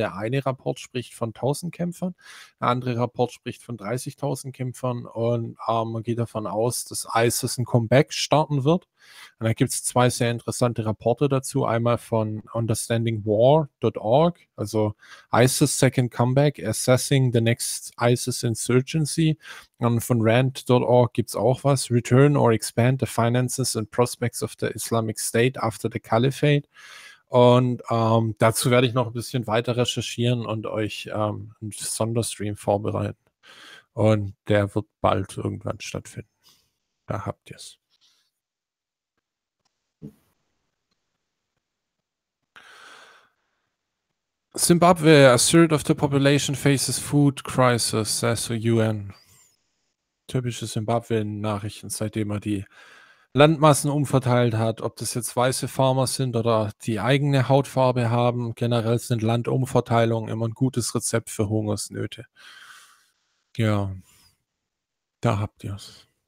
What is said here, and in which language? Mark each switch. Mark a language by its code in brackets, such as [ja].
[de] Der eine Rapport spricht von 1000 Kämpfern, der andere Rapport spricht von 30.000 Kämpfern und man geht davon aus, dass ISIS ein Comeback starten wird. Und da gibt es zwei sehr interessante Rapporte dazu. Einmal von understandingwar.org, also [en] ISIS Second Comeback, Assessing the Next ISIS Insurgency. [de] Und von rand.org gibt es auch was. [en] Return or Expand the Finances and Prospects of the Islamic State after the Caliphate. [de] Und dazu werde ich noch ein bisschen weiter recherchieren und euch einen Sonderstream vorbereiten. Und der wird bald irgendwann stattfinden. Da habt ihr es. [en] Zimbabwe, a third of the population faces food crisis, says the UN. [de] Typische Zimbabwe-Nachrichten, seitdem er die Landmassen umverteilt hat, ob das jetzt weiße Farmer sind oder die eigene Hautfarbe haben. Generell sind Landumverteilungen immer ein gutes Rezept für Hungersnöte. Ja, da habt ihr es.